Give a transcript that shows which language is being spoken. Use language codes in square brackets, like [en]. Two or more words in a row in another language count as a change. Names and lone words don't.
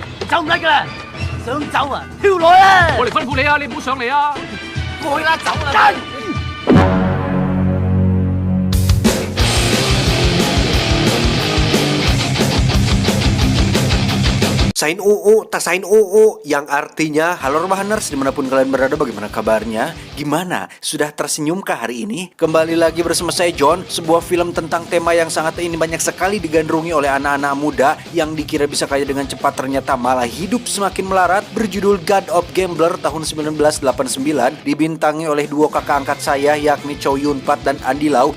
[yue] 走唔甩噶啦，想走啊，跳落啊！我嚟吩咐你啊，你唔好上嚟啊！過去啦，走啦！ [id] Sain UU, tak sain UU, yang artinya halo Rebahaners dimanapun kalian berada, bagaimana kabarnya? Gimana? Sudah tersenyumkah hari ini? Kembali lagi bersama saya John, sebuah film tentang tema yang sangat ini banyak sekali digandrungi oleh anak-anak muda yang dikira bisa kaya dengan cepat ternyata malah hidup semakin melarat, berjudul God of Gambler tahun 1989, dibintangi oleh duo kakak angkat saya yakni Chow Yun Fat dan Andy Lau.